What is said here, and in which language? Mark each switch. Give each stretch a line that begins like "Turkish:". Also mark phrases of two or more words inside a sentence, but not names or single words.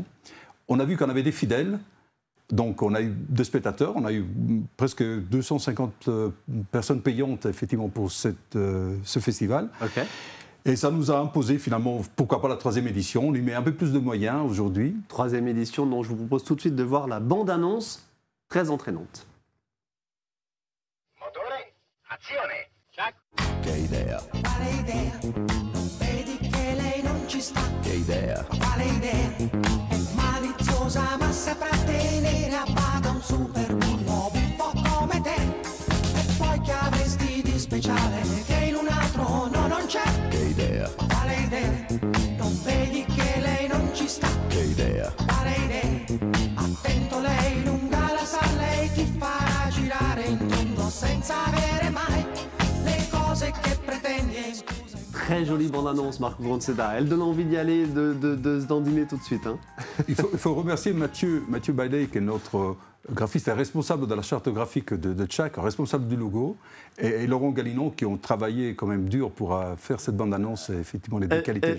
French: On a vu qu'on avait des fidèles, donc on a eu des spectateurs, on a eu presque 250 personnes payantes effectivement pour ce festival. Okay. Et ça nous a imposé finalement, pourquoi pas la 3e édition, on lui met un peu plus de moyens aujourd'hui. 3e édition dont je vous propose tout de suite de voir la bande-annonce très entraînante.
Italian: Motore, azione! Che idea? Quale idea? Non vedi che lei non ci sta? Che idea? Quale idea? È maliziosa ma saprà tenere a bada un super bullo buffo come te. E poi che avresti di speciale che in un altro non c'è? Che idea? Quale idea? Non vedi che lei non ci sta? Che idea? Quale idea? Attento, lei lunga la sa, lei ti farà girare in tondo senza avere mai le cose che pretendi.
French: Très jolie bande-annonce, Marco Canceda. Elle donne envie d'y aller, de se dandiner tout de suite. Hein. Il faut remercier Mathieu Bailey, qui est notre graphiste et responsable de la charte graphique de Chac, responsable du logo, et Laurent Galinon, qui ont travaillé quand même dur pour faire cette bande-annonce, et effectivement les deux qualités.